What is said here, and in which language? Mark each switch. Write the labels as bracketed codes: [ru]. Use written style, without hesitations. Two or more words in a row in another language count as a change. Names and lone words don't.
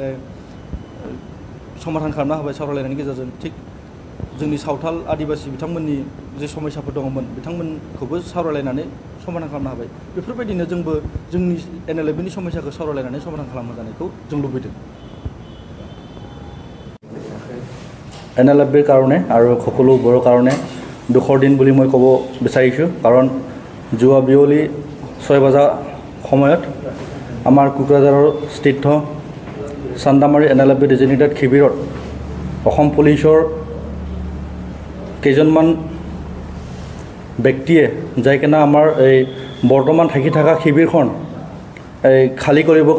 [brx] समाधान खालामना होबाय सावरायलायनायनि गेजेरजों थिग जोंनि सावथाल आदिबासि बिथांमोननि जे समस्याफोर दङमोन बिथांमोनखौबो सावरायलायनानै समाधान खालामनो हाबाय बेफोरबायदिनो जोंबो जोंनि NLFBनि समस्याखौ सावरायलायनानै समाधान खालामनो जानायखौ जों लुबैदों [as] NLFBৰ কাৰণে আৰু সকলোবোৰৰ কাৰণে দুখৰ দিন বুলি মই ক'ব বিচাৰিছোঁ কাৰণ যোৱা বিয়লি 6 বজা সময়ত আমাৰ কোকৰাঝাৰৰ স্থিত চান্দামাৰী NLFB ডেজিগনেটেড শিবিৰত অসম পুলিচৰ কেইজনমান ব্যক্তিয়ে যাই কিনে আমাৰ এই বৰ্তমান থাকি থকা শিবিৰখন খালী কৰিবৰ